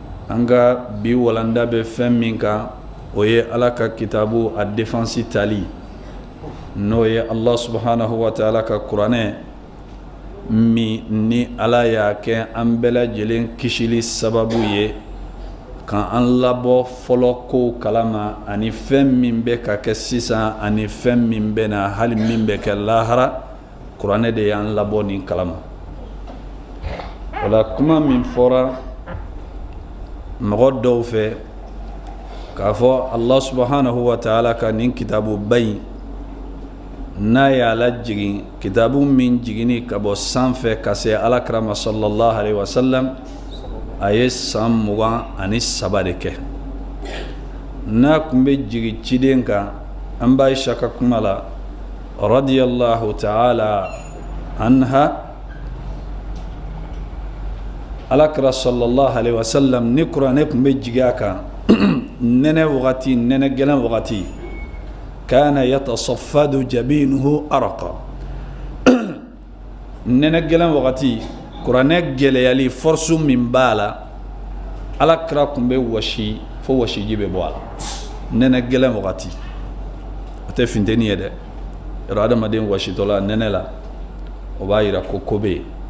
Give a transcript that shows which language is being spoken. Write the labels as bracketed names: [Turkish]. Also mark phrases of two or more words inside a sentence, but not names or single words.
[Bambara] anga bi walanda be fɛn min kan o ye ala ka kitabu a défense tali n'o ye [Arabic] الله سبحانه وتعالى [Bambara] ka kuranɛ min ni ala y'a kɛ an bɛɛ lajɛlen kisili sababu ye kan an labɔ fɔlɔ kow kalama ani fɛn min bɛ ka kɛ sisan ani fɛn min bɛ na hali min bɛ kɛ lahara kuranɛ de y'an labɔ nin kalama wala kuma min fɔra mɔgɔ dɔw fɛ k'a fɔ [Arabic] الله سبحانه وتعالى [Bambara] ka nin kitabu bayi n'a y'a lajigin kitabu min jigini ka bɔ sanfɛ ka se alakira ma [Arabic] صلى الله عليه وسلم [Bambara] a ye san 23 de kɛ n'a kun bɛ jigi ciden kan an b'a Aisha ka kuma la [Arabic] رضي الله تعالى عنها [Bambara] alakira [Arabic] صلى الله عليه وسلم [Bambara] ni kuranɛ kun bɛ jigi a kan nɛnɛ wagati nɛnɛ gɛlɛn wagati [Arabic] كان يتفصد جبينه عرقا [Bambara] nɛnɛ gɛlɛn wagati kuranɛ gɛlɛyali force min b'a la alakira kun bɛ wasi fo wasiji bɛ bɔ a la nɛnɛ gɛlɛn wagati o tɛ funteni ye dɛ yɔrɔ adamaden wasitɔ la nɛnɛ la o b'a yira ko ko bɛ yen